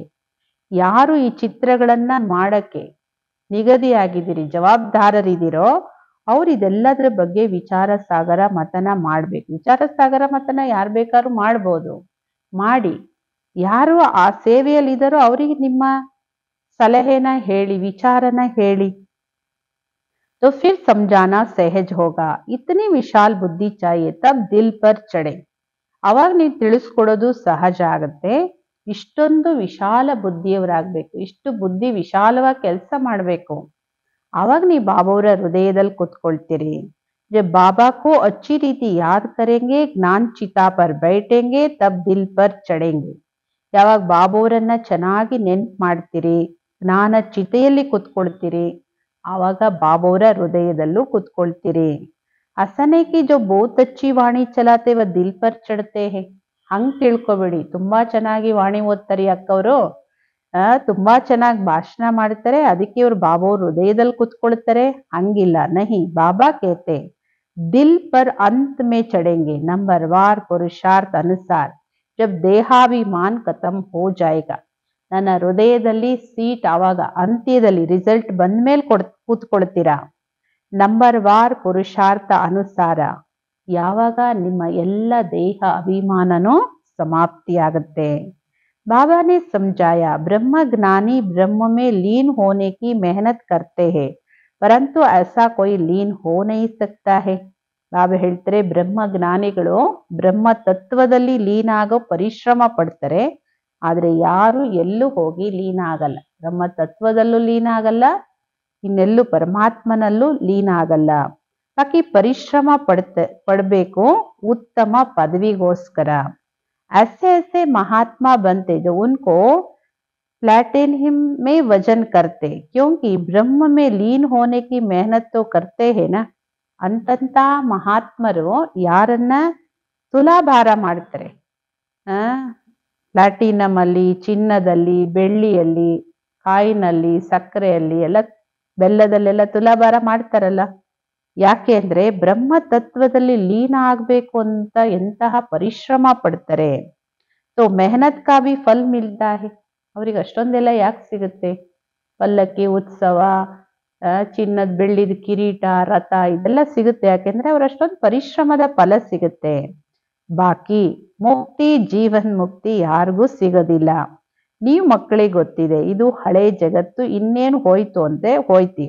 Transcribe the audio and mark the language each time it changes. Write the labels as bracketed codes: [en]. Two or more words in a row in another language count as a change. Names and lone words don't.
[kn] ಯಾರು ಈ ಚಿತ್ರಗಳನ್ನ ಮಾಡಕ್ಕೆ ನಿಗದಿಯಾಗಿದ್ದೀರಿ, ಜವಾಬ್ದಾರರಿದ್ದೀರೋ, ಅವ್ರು ಇದೆಲ್ಲದರ ಬಗ್ಗೆ ವಿಚಾರ ಸಾಗರ ಮತನ ಮಾಡ್ಬೇಕು. ವಿಚಾರ ಸಾಗರ ಮತನ ಯಾರು ಬೇಕಾದ್ರೂ ಮಾಡ್ಬೋದು, ಮಾಡಿ. ಯಾರು ಆ ಸೇವೆಯಲ್ಲಿ ಇದ್ದಾರೋ ಅವರಿಗೆ ನಿಮ್ಮ ಸಲಹೆನ ಹೇಳಿ, ವಿಚಾರನ ಹೇಳಿ. [hi] तो फिर समझाना सहज होगा. इतनी विशाल बुद्धि चाहिए तब दिल पर चढ़े. [kn] ಅವಾಗ ನೀವು ತಿಳಿಸ್ಕೊಡೋದು ಸಹಜ ಆಗತ್ತೆ. ಇಷ್ಟೊಂದು ವಿಶಾಲ ಬುದ್ಧಿಯವರಾಗಬೇಕು, ಇಷ್ಟು ಬುದ್ಧಿ ವಿಶಾಲವಾಗಿ ಕೆಲಸ ಮಾಡಬೇಕು. ಅವಾಗ ನೀವು ಬಾಬಾವರ ಹೃದಯದಲ್ಲಿ ಕೂತ್ಕೊಳ್ತೀರಿ. [hi] जब बाबा को अच्छी रीति याद करेंगे, ज्ञान चिता पर बैठेंगे, तब दिल पर चढ़ेंगे. [kn] ಯಾವಾಗ ಬಾಬೋರನ್ನ ಚೆನ್ನಾಗಿ ನೆನ್ಪು ಮಾಡ್ತೀರಿ, ಜ್ಞಾನ ಚಿತೆಯಲ್ಲಿ ಕೂತ್ಕೊಳ್ತೀರಿ, ಆವಾಗ ಬಾಬೋರ ಹೃದಯದಲ್ಲೂ ಕೂತ್ಕೊಳ್ತೀರಿ. [hi] हसने कि जो बहुत अच्छी वाणी चलाते वे दिल पर ಚढ़ते हैं. [kn] ಹಂಗ್ ತಿಳ್ಕೊಬೇಡಿ, ತುಂಬಾ ಚೆನ್ನಾಗಿ ವಾಣಿ ಓದ್ತಾರೆ ಅಕ್ಕವರು, ತುಂಬಾ ಚೆನ್ನಾಗಿ ಭಾಷಣ ಮಾಡ್ತಾರೆ, ಅದಕ್ಕೆ ಇವ್ರು ಬಾಬೋರ್ ಹೃದಯದಲ್ಲಿ ಕೂತ್ಕೊಳ್ತಾರೆ. [hi] ಹಂಗಿಲ್ಲ. नहीं, बाबा कहते दिल पर अंत में चढ़ेंगे. नंबर वार पुरुषार्थ अनुसार जब देहाभिमान खत्म हो जाएगा. [kn] ನನ್ನ ಹೃದಯದಲ್ಲಿ ಸೀಟ್ ಆವಾಗ ಅಂತ್ಯದಲ್ಲಿ ರಿಸಲ್ಟ್ ಬಂದ್ಮೇಲೆ ಕೂತ್ಕೊಳ್ತೀರಾ. ನಂಬರ್ ವಾರ್ ಪುರುಷಾರ್ಥ ಅನುಸಾರ, ಯಾವಾಗ ನಿಮ್ಮ ಎಲ್ಲ ದೇಹ ಅಭಿಮಾನನೂ ಸಮಾಪ್ತಿಯಾಗುತ್ತೆ. [hi] बाबा ने समझाया ब्रह्म ज्ञानी ब्रह्म में लीन होने की मेहनत करते हैं, परंतु ऐसा कोई लीन हो नहीं सकता है. [kn] ಬಾಬಾ ಹೇಳ್ತಾರೆ, ಬ್ರಹ್ಮ ಜ್ಞಾನಿಗಳು ಬ್ರಹ್ಮ ತತ್ವದಲ್ಲಿ ಲೀನ ಆಗೋ ಪರಿಶ್ರಮ ಪಡ್ತಾರೆ. ಆದ್ರೆ ಯಾರು ಎಲ್ಲೂ ಹೋಗಿ ಲೀನ ಆಗಲ್ಲ. ಬ್ರಹ್ಮ ತತ್ವದಲ್ಲೂ ಲೀನ ಆಗಲ್ಲ, ಇನ್ನೆಲ್ಲೂ ಪರಮಾತ್ಮನಲ್ಲೂ ಲೀನ ಆಗಲ್ಲ. ಬಾಕಿ ಪರಿಶ್ರಮ ಪಡಬೇಕು ಉತ್ತಮ ಪದವಿಗೋಸ್ಕರ. [hi] ऐसे ऐसे महात्मा बनते जो उनको प्लेटिनम में वजन करते, क्योंकि ब्रह्म में लीन होने की मेहनत तो करते हैं ना. [kn] ಅಂತಂತ ಮಹಾತ್ಮರು ಯಾರನ್ನ ತುಲಾಭಾರ ಮಾಡ್ತಾರೆ, ಪ್ಲಾಟಿನಮ್ ಅಲ್ಲಿ, ಚಿನ್ನದಲ್ಲಿ, ಬೆಳ್ಳಿಯಲ್ಲಿ, ಕಾಯಿನಲ್ಲಿ, ಸಕ್ಕರೆಯಲ್ಲಿ ಎಲ್ಲ, ಬೆಲ್ಲದಲ್ಲೆಲ್ಲ ತುಲಾಭಾರ ಮಾಡ್ತಾರಲ್ಲ. ಯಾಕೆ ಅಂದ್ರೆ ಬ್ರಹ್ಮ ತತ್ವದಲ್ಲಿ ಲೀನ ಆಗ್ಬೇಕು ಅಂತ ಎಂತಹ ಪರಿಶ್ರಮ ಪಡ್ತಾರೆ. [hi] तो मेहनत का भी फल मिलता है. [kn] ಅವ್ರಿಗೆ ಅಷ್ಟೊಂದೆಲ್ಲ ಯಾಕೆ ಸಿಗುತ್ತೆ? ಪಲ್ಲಕ್ಕಿ ಉತ್ಸವ, ಚಿನ್ನದ ಬೆಳ್ಳಿದ ಕಿರೀಟ, ರಥ, ಇದೆಲ್ಲ ಸಿಗುತ್ತೆ. ಯಾಕೆಂದ್ರೆ ಅವ್ರ ಅಷ್ಟೊಂದು ಪರಿಶ್ರಮದ ಫಲ ಸಿಗುತ್ತೆ. ಬಾಕಿ ಮುಕ್ತಿ, ಜೀವನ್ ಮುಕ್ತಿ ಯಾರಿಗೂ ಸಿಗೋದಿಲ್ಲ. ನೀವು ಮಕ್ಕಳಿಗೆ ಗೊತ್ತಿದೆ, ಇದು ಹಳೆ ಜಗತ್ತು, ಇನ್ನೇನು ಹೋಯ್ತು ಅಂತೆ ಹೋಯ್ತೀಗ.